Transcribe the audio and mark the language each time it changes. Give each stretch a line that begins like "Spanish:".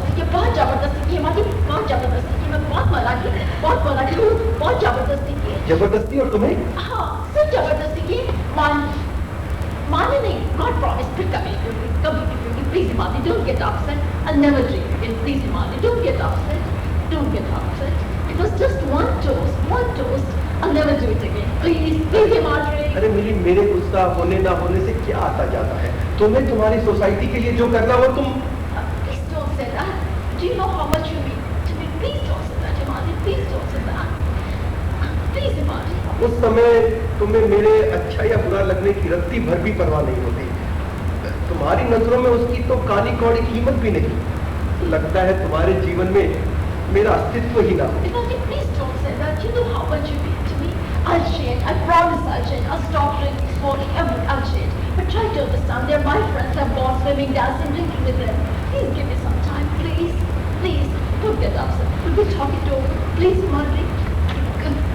Hindi: बहुत जबरदस्ती की, हमारी बहुत जबरदस्ती की। मैं बहुत मना की, बहुत जबरदस्ती की। जबरदस्ती और तुम्हें? हाँ, सिर्फ जबरदस्ती की। माने नहीं,
English: God promised
Hindi: फिर कभी पीऊंगी।
English: Please Himani, don't get upset. I'll never drink again. Please Himani, don't get upset. It was just one toast. I'll never do it again. Please Himani.
Hindi: अरे मिली, मेरे गुस्सा होने ना होने से क्या आता जाता है? तुम्हें तुम्हारी सोसाइटी के लिए जो करना हो तुम।
English: Please don't say that. Do you know how much you mean to me? Please don't say that, Himani. Please don't say that. Please Himani.
Hindi: उस समय तुम्हें मेरे अच्छा या बुरा लगने की रत्ती भर भी परवाह नहीं होती। तुम्हारी नजरों में उसकी तो काली कौड़ी कीमत भी नहीं। लगता है तुम्हारे जीवन में मेरा अस्तित्व ही ना हो।
English: Himani, please don't say that. You know how much you mean to me. I'll change. I promise I'll change. I'll stop drinking, smoking, everything. I'll change. But try to understand. They're my friends. I've gone swimming, dancing, drinking with them. Please give me some time. Please. Don't get upset. We'll be talking to over. Please, Himani.